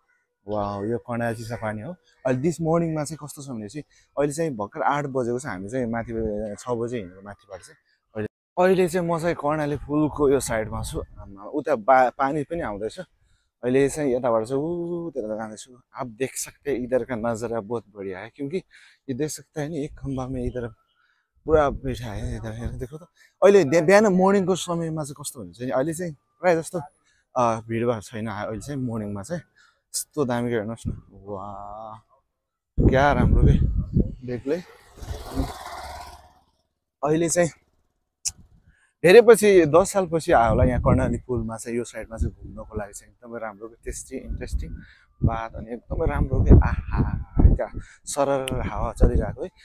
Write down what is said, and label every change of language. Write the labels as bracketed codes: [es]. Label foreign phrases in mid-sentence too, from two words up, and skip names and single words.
[ne] वाह यो कर्णाली चिसापानी हो। अहिले [en] this morning [ne] चाहिँ कस्तो छ भनेपछि अहिले चाहिँ भर्खर 8 बजेको छ। हामी चाहिँ माथि 6 बजे हिँडेको माथिबाट चाहिँ। अहिले चाहिँ म चाहिँ कर्णाली पुलको यो साइडमा छु। उता पानी पनि आउँदैछ। अहिले चाहिँ यताबाट चाहिँ उतिर जाँदैछु। [hi] आप देख सकते हैं इधर का नज़ारा बहुत बढ़िया है, क्योंकि ये देख सकते हैं नि एक खम्बा में इधर पुरा बैठा है। इधर हेर देखो त। [ne] अहिले बिहान मर्निङको समयमा चाहिँ कस्तो हुन्छ नि, अहिले चाहिँ प्रायः जस्तो भिडभाड छैन। अहिले चाहिँ मर्निङमा चाहिँ यस्तो दामी हेर्नुहोस् न। वाह क्या राम्रो के बेग्लै। अहिले चाहिँ धेरै पछि 10 साल पछि आयो होला यहाँ कर्णाली पुलमा चाहिँ यो साइडमा चाहिँ घुम्नको लागि चाहिँ एकदमै राम्रो के [en] tasty interesting [ne] बात अनि एकदमै राम्रो के आहा क्या सरर हावा चलिरहेको है।